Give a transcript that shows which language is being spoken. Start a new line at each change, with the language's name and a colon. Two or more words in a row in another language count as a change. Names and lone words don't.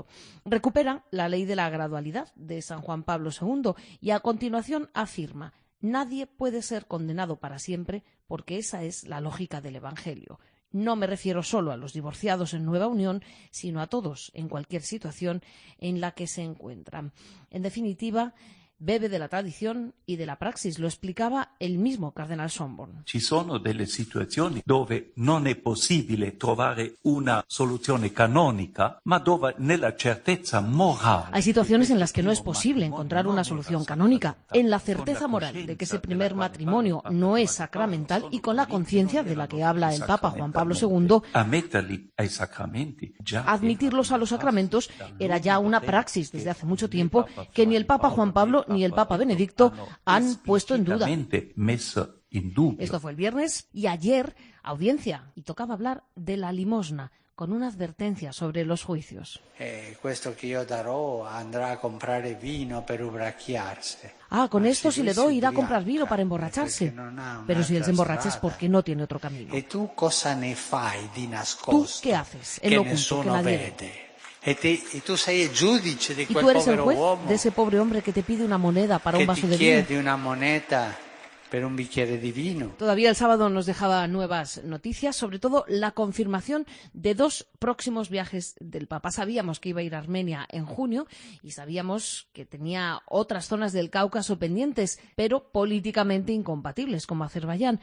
Spanish: Recupera la ley de la gradualidad de San Juan Pablo II y a continuación afirma: nadie puede ser condenado para siempre porque esa es la lógica del Evangelio. No me refiero solo a los divorciados en nueva unión, sino a todos en cualquier situación en la que se encuentran. En definitiva, bebe de la tradición y de la praxis, lo explicaba el mismo cardenal Schönborn.
Italian: Ci sono delle situazioni dove non è possibile trovare una soluzione canonica, ma dove nella certezza morale.
Spanish: Hay situaciones en las que no es posible encontrar una solución canónica, en la certeza moral de que ese primer matrimonio no es sacramental y con la conciencia de la que habla el Papa Juan Pablo II. Admitirlos a los sacramentos era ya una praxis desde hace mucho tiempo que ni el Papa Juan Pablo ni el Papa Benedicto han puesto en duda.
Italian: indubbio.
Spanish: Esto fue el viernes y ayer, audiencia, y tocaba hablar de la limosna, con una advertencia sobre los juicios.
Italian: Questo che io darò andrà a comprare vino per ubriacarsi.
Spanish: Con esto si le doy irá a comprar vino para emborracharse. Pero si él se emborracha es porque no tiene otro camino.
Italian: ¿Y tú cosa ne fai di nascosto?
Spanish: ¿Tú qué haces en lo oculto que nadie ve? Y tú
Italian: sei il giudice di
Spanish: ¿Y
Italian: quel
Spanish: tú eres el
Italian: povero
Spanish: juez
Italian: uomo
Spanish: de ese pobre hombre que te pide una moneda para un
Italian: che
Spanish: vaso
Italian: ti
Spanish: de vino?
Italian: chiede una moneta per un bicchiere di vino?
Spanish: Todavía el sábado nos dejaba nuevas noticias, sobre todo la confirmación de 2 próximos viajes del Papa. Sabíamos que iba a ir a Armenia en junio y sabíamos que tenía otras zonas del Cáucaso pendientes, pero políticamente incompatibles, como Azerbaiyán.